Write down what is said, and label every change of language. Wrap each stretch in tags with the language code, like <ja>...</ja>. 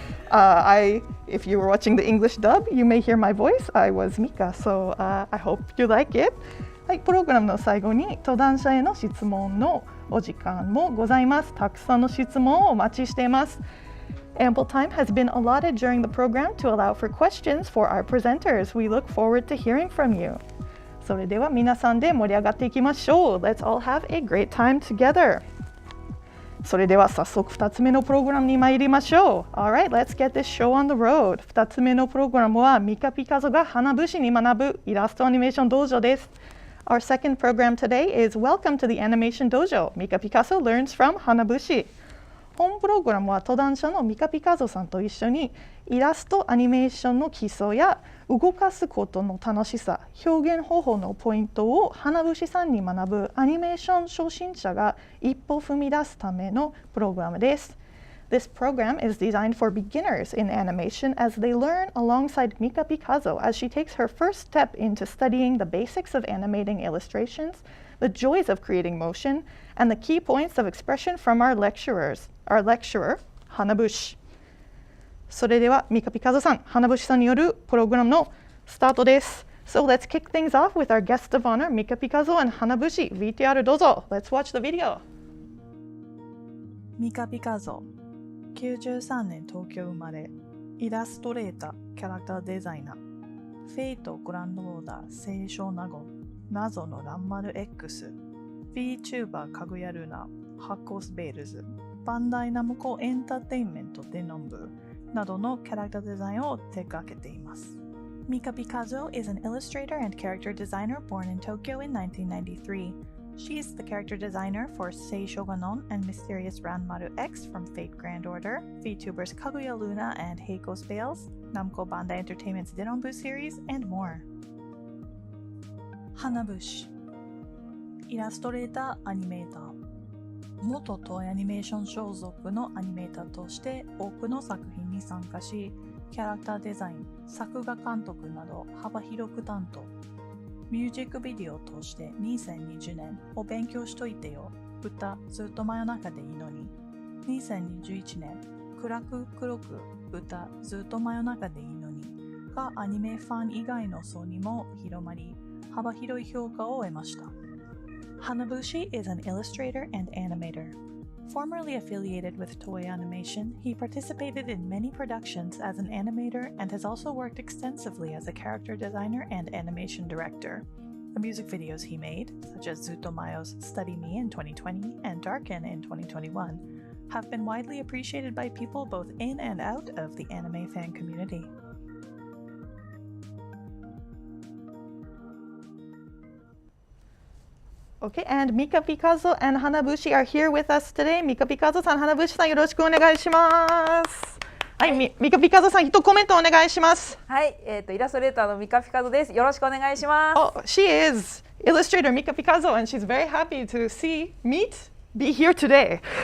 <en>If you were watching the English dub, you may hear my voice. I was Mika, so I hope you like it.</en> <ja>はい、プログラムの最後に登壇者への質問のお時間もございます。たくさんの質問をお待ちしています。</ja> <en>Ample time has been allotted during the program to allow for questions for our presenters. We look forward to hearing from you.</en> <ja>それでは皆さんで盛り上がっていきましょう。</ja> <en>Let's all have a great time together.</en> <ja>それでは早速2つ目のプログラムに参りましょう。</ja> <en>Alright, let's get this show on the road.</en> <ja>2つ目のプログラムはミカピカゾが花節に学ぶイラストアニメーション道場です。</ja> <en>Our second program today is Welcome to the Animation Dojo. Mika Pikazo learns from Hanabushi.</en> <ja>本プログラムは登壇者のミカ・ピカゾさんと一緒にイラストアニメーションの基礎や動かすことの楽しさ、表現方法のポイントを花節さんに学ぶアニメーション初心者が一歩踏み出すためのプログラムです。</ja> <en>This program is designed for beginners in animation as they learn alongside Mika Pikazo as she takes her first step into studying the basics of animating illustrations, the joys of creating motion, and the key points of expression from our lecturer, Hanabushi.</en> <ja>それではミカピカゾさん、Hanabushiさんによるプログラムのスタートです。</ja> <en>So let's kick things off with our guest of honor, Mika Pikazo and Hanabushi.</en> <ja>VTR どうぞ。</ja> <en>Let's watch the video.</en> <ja>ミカ・ピカゾ、93年東京生まれ、イラストレーター、キャラクターデザイナー、フェイト・グランドオーダー、聖ショーナゴン、謎のランマル X、Vtubers かぐやルナ、Hakos ベールズ、バンダイナムコエンターテインメントデノンブなどのキャラクターデザインを手掛けています。</ja> <en>Mika Pikazo is an illustrator and character designer born in Tokyo in 1993. She is the character designer for Shōnagon and Mysterious Ranmaru X from Fate Grand Order, Vtubers Kaguya Luna and Hakos Baelz, Namco Bandai Entertainment's Denonbu series, and more.</en> <ja>Hanabushi イラストレーター、アニメーター。元トイアニメーション所属のアニメーターとして多くの作品に参加し、キャラクターデザイン、作画監督など幅広く担当。ミュージックビデオを通して2020年お勉強しといてよ、歌ずっと真夜中でいいのに。 2021年暗く黒く歌ずっと真夜中でいいのにがアニメファン以外の層にも広まり、幅広い評価を得ました。</ja> <en>Hanabushi is an illustrator and animator. Formerly affiliated with Toei Animation, he participated in many productions as an animator and has also worked extensively as a character designer and animation director. The music videos he made, such as Zutomayo's Study Me in 2020 and Darken in 2021, have been widely appreciated by people both in and out of the anime fan community. Okay, and Mika Pikazo and Hanabushi are here with us today.</en> <ja>Mika Pikazo さん、Hanabushi さん、よろしくお願いします。はい、Mika Pikazo さん、一コメントお願いします。はい、イラストレーターのミカピカゾです。よろしくお願いします。</ja> <en>Oh, she is illustrator Mika Pikazo, and she's very happy to be here today.</en>